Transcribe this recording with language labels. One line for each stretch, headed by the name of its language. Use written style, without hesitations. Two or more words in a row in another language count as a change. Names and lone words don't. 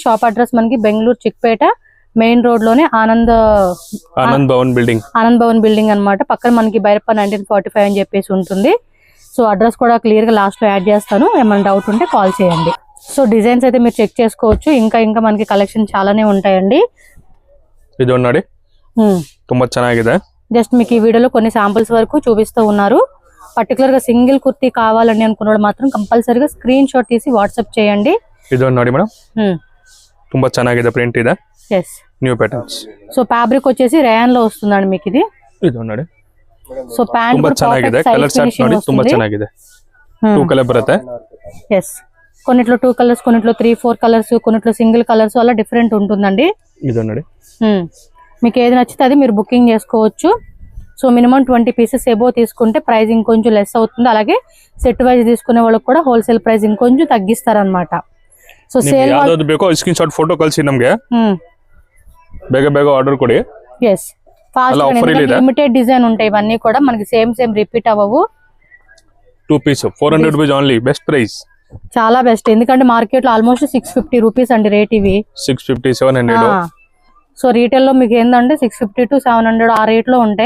Telugu: షాప్ అడ్రస్ మనకి బెంగళూరు చిక్పేట
English: main road
Telugu: లోనే ఆనంద్ భవన్ బిల్డింగ్ అన్నమాట. పక్కన మనకి బైరప్ప 1945 అని చెప్పేసి ఉంటుంది. సో అడ్రస్ కూడా క్లియర్ గా లాస్ట్ లో యాడ్ చేస్తాను. ఏమైనా డౌట్ ఉంటే కాల్ చేయండి.
English: So designs
Telugu: అయితే మీరు చెక్ చేసుకోవచ్చు. ఇంకా మనకి కలెక్షన్ చాలానే ఉంటాయండి.
Kannada: ఇది ನೋಡಿ ತುಂಬಾ ಚೆನ್ನಾಗಿದೆ.
Telugu: జస్ట్ మీకు ఈ వీడియోలో కొన్ని శాంపుల్స్ వరకు చూపిస్తూ ఉన్నారు. పర్టికులర్ గా సింగిల్ కుర్తీ కావాలని అనుకున్నాడు మాత్రం కంపల్సరీగా స్క్రీన్ షాట్ తీసి వాట్సాప్ చేయండి.
Kannada: ఇది ನೋಡಿ మేడం ತುಂಬಾ ಚೆನ್ನಾಗಿದೆ ప్రింట్ ಇದೆ.
English: yes New patterns. So fabric
Telugu: వచ్చేసి రేయాన్ లో వస్తుందండి మీకు ఇది.
Kannada: ఇది ನೋಡಿ
English: So pant
Kannada: ತುಂಬಾ ಚೆನ್ನಾಗಿದೆ.
English: colour chart
Kannada: ನೋಡಿ ತುಂಬಾ ಚೆನ್ನಾಗಿದೆ. 2 కలర్ ಬರುತ್ತೆ.
Telugu: yes కొన్నిట్లో 2 కలర్స్, కొన్నిట్లో 3-4 కలర్స్, కొన్నిట్లో
English: single colours
Telugu: అలా డిఫరెంట్ ఉంటుందండి. ఇది ನೋಡಿ మీకు ఏది నచ్చితే అది మీరు బుకింగ్ చేసుకోవచ్చు.
English: So minimum
Telugu: 20 పీసెస్ ఎబో తీసుకుంటే ప్రైస్ ఇంకొంచెం లెస్ అవుతుంది. అలాగే
English: set wise
Telugu: తీసుకునే వాళ్ళకి కూడా
English: wholesale price
Telugu: ఇంకొంచెం తగ్గిస్తారనమాట.
English: So sale
Kannada: ಯಾವುದು ಬೇಕೋ
English: screen shot photo
Kannada: ಕಳಿಸಿ ನಮಗೆ. ಬೇಗ ಆರ್ಡರ್ ಕೊಡಿ.
English: yes fast limited design
Telugu: ఉంటాయి. ఇవన్నీ కూడా మనకి
English: same repeat
Telugu: అవ్వవు.
English: 2 piece 400 rupees only. Best price,
Telugu: చాలా బెస్ట్. ఎందుకంటే మార్కెట్ లో ఆల్మోస్ట్ 650 రూపీస్ అండి రేట్. ఇవి 650 700.
English: So retail
Telugu: లో మీకు ఏంటంటే 650 to 700 ఆ రేట్ లో ఉంటాయి.